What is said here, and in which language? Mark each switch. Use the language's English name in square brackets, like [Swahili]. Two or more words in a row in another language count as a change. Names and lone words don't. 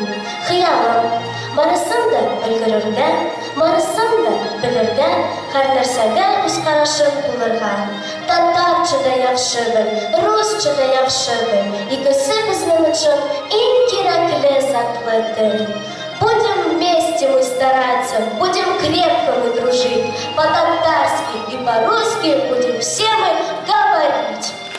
[Tatar] Хыялым, барысын да өлгерергә, барысын да белергә, һәр нәрсәгә үз карашым булырга. Татарча да яхшыдыр, русча да яхшыдыр. Икесе безнең өчен иң кирәкле затлы тел. [Russian] Будем вместе мы стараться, будем крепко мы дружить. По-татарски и по-русски будем все мы говорить.